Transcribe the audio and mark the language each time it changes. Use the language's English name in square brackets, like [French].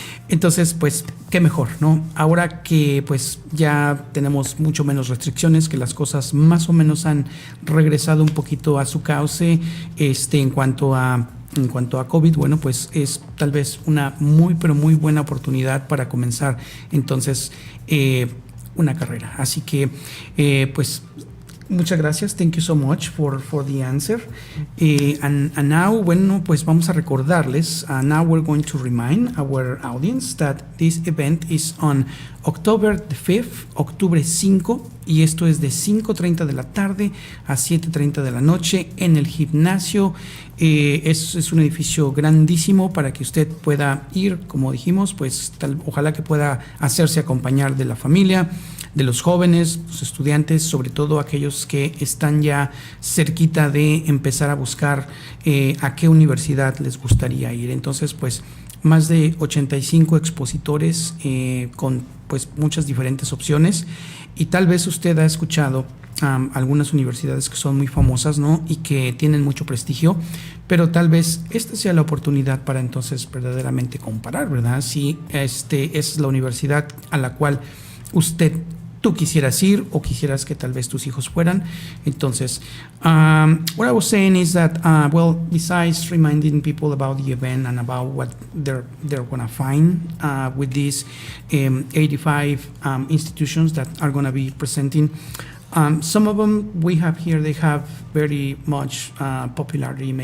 [Spanish] Entonces, pues, qué mejor, ¿no? Ahora que pues ya tenemos mucho menos restricciones, que las cosas más o menos han regresado un poquito a su cauce, en cuanto a COVID, bueno, pues es tal vez una muy, pero muy buena oportunidad para comenzar entonces una carrera. Así que, pues, muchas gracias. [English] Thank you so much for the answer. And now, [Spanish] bueno, pues vamos a recordarles. [English] Now we're going to remind our audience that this event is on October the 5th, [Spanish] octubre 5, y esto es de 5:30 de la tarde a 7:30 de la noche en el gimnasio. Es un edificio grandísimo para que usted pueda ir, como dijimos, pues ojalá que pueda hacerse acompañar de la familia, de los jóvenes, los estudiantes, sobre todo aquellos que están ya cerquita de empezar a buscar a qué universidad les gustaría ir. Entonces, pues, más de 85 expositores con pues muchas diferentes opciones, y tal vez usted ha escuchado algunas universidades que son muy famosas, ¿no? Y que tienen mucho prestigio, pero tal vez esta sea la oportunidad para entonces verdaderamente comparar, ¿verdad? Si es la universidad a la cual tú quisieras ir o quisieras que tal vez tus hijos fueran. [English] Entonces, what I was saying is that, well, besides reminding people about the event and about what they're going to find with these 85 institutions that are going to be presenting, some of them we have here, they have very much popularity.